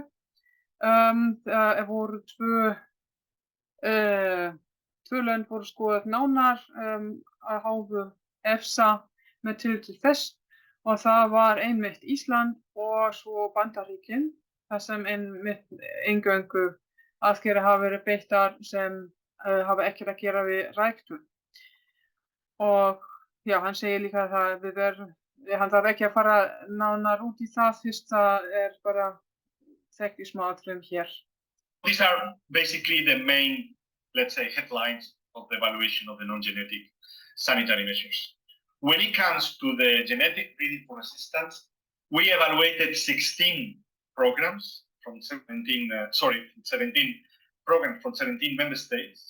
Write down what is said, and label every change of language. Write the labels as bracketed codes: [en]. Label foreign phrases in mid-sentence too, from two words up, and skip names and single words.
[is] Það voru tvö lönd voru skoðað nánar af hálfu EFSA með tilliti til þess og það var einmitt Ísland og svo Bandaríkin, þar sem einmitt eingöngu aðgerðir hafa verið beittar sem hafa ekkert að gera við ræktun. Og já, hann segir líka að hann þarf ekki að fara nánar út í það fyrst það bara þekkt í smáatriðum hér. [en] These are basically the main, let's say, headlines of the evaluation of the non-genetic sanitary measures. When it comes to the genetic breeding for assistance, we evaluated 16 programs from 17 programs from 17 member states.